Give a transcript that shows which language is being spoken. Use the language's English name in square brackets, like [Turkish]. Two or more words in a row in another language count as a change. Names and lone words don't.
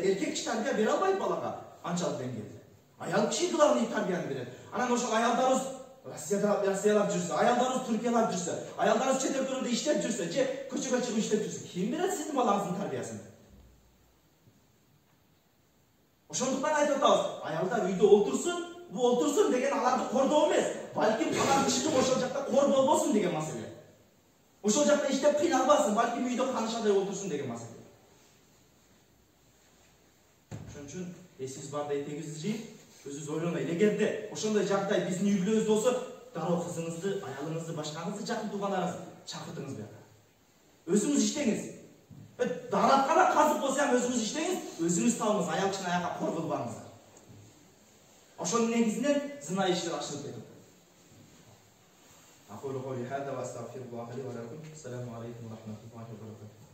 [Kyrgyz] Эркек киши тарбия бере албайт балага анчалык деңгээлде. Аял киши главный тарбияны берет. Анан ошол аялдарыбыз Россиялап жүрсө, аялдарыбыз Түркиялап жүрсө, аялдарыбыз чет өлкөлөрдө иштеп жүрсө, же көчөгө чыгып иштеп жүрсө, ким берет сиздин балаңыздын тарбиясын? Ошондуктан айтып атабыз, аялдар үйдө олтурсун, бу отурсун деген аларды кордоо эмес. Балким алар ишким ошол жакта кор болбосун деген маселе. Ошол жакта иштеп кыйналбасын, балким үйдө канышадай отурсун деген маселе. Ошон үчүн эсибиз барда этегибизди жыйып, өзүбүз ойлонайлы. Эгерде ошондой жагдай биздин үй бүлөбүз болсо, дароо кызыңызды, аялыңызды, башкаңызды, жакын туугандарыңызды чакыртыңыз буяка. Өзүңүз иштеңиз. Дараткана казып болсо ham өзүңүз иштеңиз, өзүңүз табыңыз, аял кишини аякка кор кылбаңыздар. Ошонун негизинен зына иштер ашырып кетет. [Arabic] أقول قولي هذا وأستغفر الله لي ولكم. السلام عليكم ورحمة الله وبركاته.